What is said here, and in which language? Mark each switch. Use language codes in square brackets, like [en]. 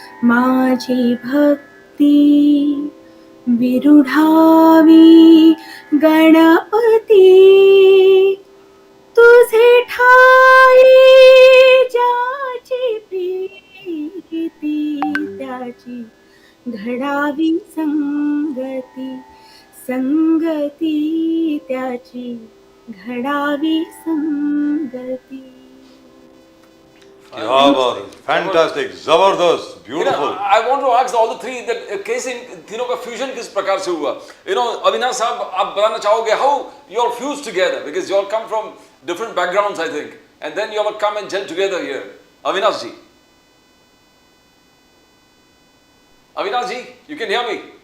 [mr] माझी भक्ती, विरुढावी गणपती, तुझे ठाई ज्याची प्रीती, त्याची घडावी संगती, संगती त्याची घडावी संगती। [hi] क्या बात है, फैंटास्टिक, जबरदस्त, beautiful. [en] I want to ask all the three that casing [hi] तीनों का fusion किस प्रकार से हुआ? अविनाश साहब, आप बताना चाहोगे [en] how you all fused together, because you all come from different backgrounds, I think, and then you all come and gel together here. Avinash ji, you can hear me?